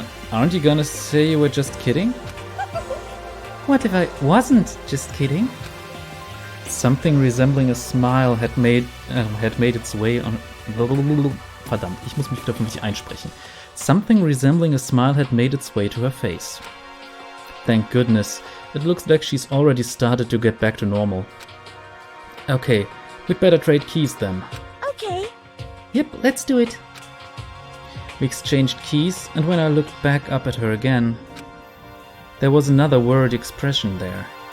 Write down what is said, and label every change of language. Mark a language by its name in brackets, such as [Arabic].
[English] Aren't you gonna say you were just kidding? What if I wasn't just kidding? Something resembling a smile had made its way on... [German] Verdammt, ich muss mich wieder für mich einsprechen. [English] Something resembling a smile had made its way to her face. Thank goodness. It looks like she's already started to get back to normal. Okay, we'd better trade keys then. Okay. Yep, let's do it. We exchanged keys, and when I looked back up at her again, there was another worried expression there.